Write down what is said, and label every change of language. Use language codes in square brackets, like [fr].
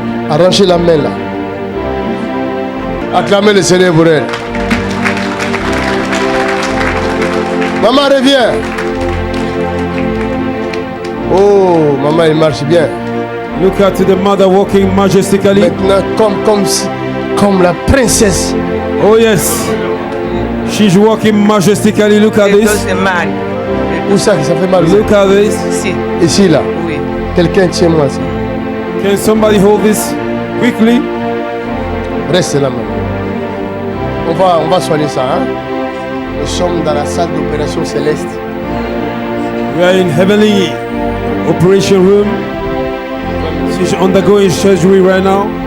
[fr] Arrangez la main là. Acclamez le Seigneur pour elle. Maman, reviens. Oh, maman, elle marche bien. [en] Look at the mother walking majestically. [fr] Maintenant, comme la princesse. [en] Oh yes. She's walking majestically. Look at [fr] Les dos [en] this. [fr] c'est mal. Où ça fait mal? [en] Look at this. [fr] Ici. Ici là. Oui. Quelqu'un tiens-moi ça. [en] Can somebody hold this quickly? [fr] Reste là maintenant. On va soigner ça. Hein? Nous sommes dans la salle d'opération céleste. [en] We are in heavenly operation room. She's undergoing surgery right now.